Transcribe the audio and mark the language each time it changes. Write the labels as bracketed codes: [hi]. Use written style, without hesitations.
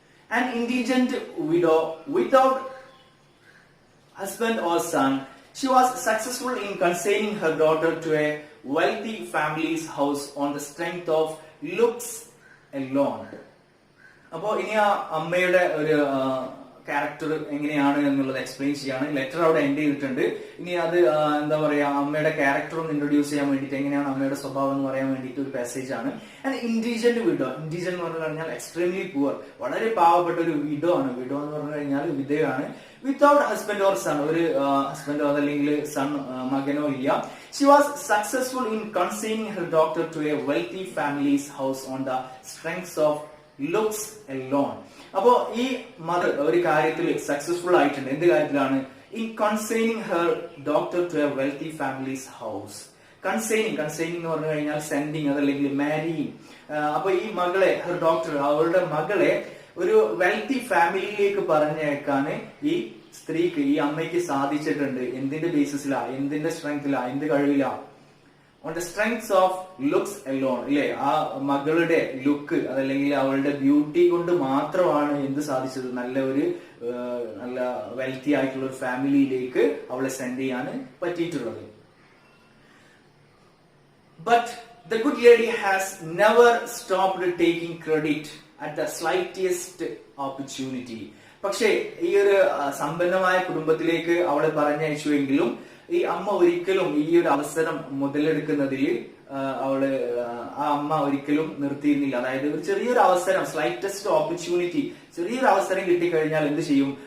[en] An indigent widow without husband or son, she was successful in consigning her daughter to a wealthy family's house on the strength of looks alone. [ml] അപ്പോ ഇനി ആ അമ്മയുടെ ഒരു character എങ്ങനെയാണ് എന്നുള്ളത് explain ചെയ്യാണ്. Letter അവിടെ end ചെയ്തിട്ടുണ്ട്. ഇനി അത് എന്താ പറയാ, അമ്മയുടെ ക്യാരക്ടർ ഒന്ന് ഇൻട്രൊഡ്യൂസ് ചെയ്യാൻ വേണ്ടിയിട്ട്, എങ്ങനെയാണ് അമ്മയുടെ സ്വഭാവം എന്ന് പറയാൻ വേണ്ടിയിട്ട് ഒരു പാസേജ് ആണ്. ഇൻഡിജന്റ് വിഡോ, ഇൻഡിജന്റ് എന്ന് പറഞ്ഞു കഴിഞ്ഞാൽ എക്സ്ട്രീംലി പുവർ, വളരെ പാവപ്പെട്ട ഒരു വിഡോ ആണ്. വിഡോ എന്ന് പറഞ്ഞു കഴിഞ്ഞാൽ വിധവയാണ്. [en] without husband or son, [ml] ഒരു ഹസ്ബൻഡോ അതല്ലെങ്കിൽ സൺ മകനോ ഇല്ല. [en] She was successful in consigning her daughter to a wealthy family's house on the strength of looks alone. [ml] അപ്പോ ഈ മദർ ഒരു കാര്യത്തിൽ സക്സസ്ഫുൾ ആയിട്ടുണ്ട്. എന്ത് കാര്യത്തിലാണ്? [en] in consigning her daughter to a wealthy family's house. [ml] കൺസൈനിങ് എന്ന് പറഞ്ഞു കഴിഞ്ഞാൽ സെൻഡിങ് അതല്ലെങ്കിൽ മാരിയിങ്. അപ്പൊ ഈ മകളെ, ഹെർ ഡോക്ടർ, അവളുടെ മകളെ ഒരു വെൽത്തി ഫാമിലിയിലേക്ക് പറഞ്ഞേക്കാന് ഈ സ്ത്രീക്ക്, ഈ അമ്മയ്ക്ക് സാധിച്ചിട്ടുണ്ട്. എന്തിന്റെ ബേസിസിലാ, എന്തിന്റെ സ്ട്രെങ്തിലാ, എന്ത് കഴിവിലാ? [en] on the strength of looks alone, [ml] ഇല്ലേ? ആ മകളുടെ ലുക്ക് അതല്ലെങ്കിൽ അവളുടെ ബ്യൂട്ടി കൊണ്ട് മാത്രമാണ് എന്ത് സാധിച്ചത്? നല്ല വെൽത്തി ആയിട്ടുള്ള ഒരു ഫാമിലിയിലേക്ക് അവളെ സെൻഡ് ചെയ്യാൻ പറ്റിയിട്ടുള്ളത്. [en] But the good lady has never stopped taking credit at the slightest opportunity. [ml] പക്ഷേ ഈ ഒരു സമ്പന്നമായ കുടുംബത്തിലേക്ക് അവളെ പറഞ്ഞയച്ചുവെങ്കിലും ഈ അമ്മ ഒരിക്കലും ഈ ഒരു അവസരം മുതലെടുക്കുന്നതിൽ ആ അമ്മ ഒരിക്കലും നിർത്തിയിരുന്നില്ല. അതായത് ഒരു ചെറിയൊരു അവസരം, സ്ലൈറ്റസ്റ്റ് ഓപ്പർച്യൂണിറ്റി, ചെറിയൊരു അവസരം കിട്ടിക്കഴിഞ്ഞാൽ എന്ത് ചെയ്യും?